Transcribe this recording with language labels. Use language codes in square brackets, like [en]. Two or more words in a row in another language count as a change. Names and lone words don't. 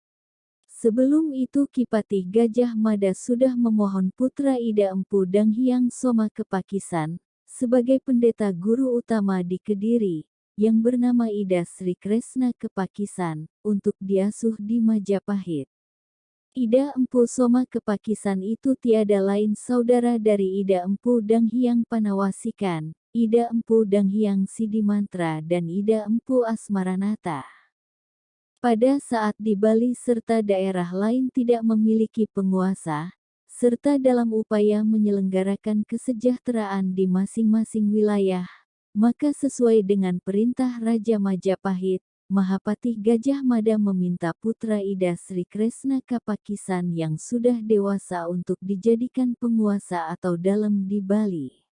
[id] Sebelum itu Ki Patih Gajah Mada sudah memohon putra Ida Empu Danghyang Soma Kepakisan, sebagai pendeta guru utama di Kediri, yang bernama Ida Sri Kresna Kepakisan, untuk diasuh di Majapahit. Ida Empu Soma Kepakisan itu tiada lain saudara dari Ida Empu Danghyang Panawasikan, Ida Empu Danghyang Sidimantra dan Ida Empu Asmaranata. Pada saat di Bali serta daerah lain tidak memiliki penguasa, serta dalam upaya menyelenggarakan kesejahteraan di masing-masing wilayah, maka sesuai dengan perintah Raja Majapahit, Mahapatih Gajah Mada meminta putra Ida Sri Kresna Kepakisan yang sudah dewasa untuk dijadikan penguasa atau dalem di Bali.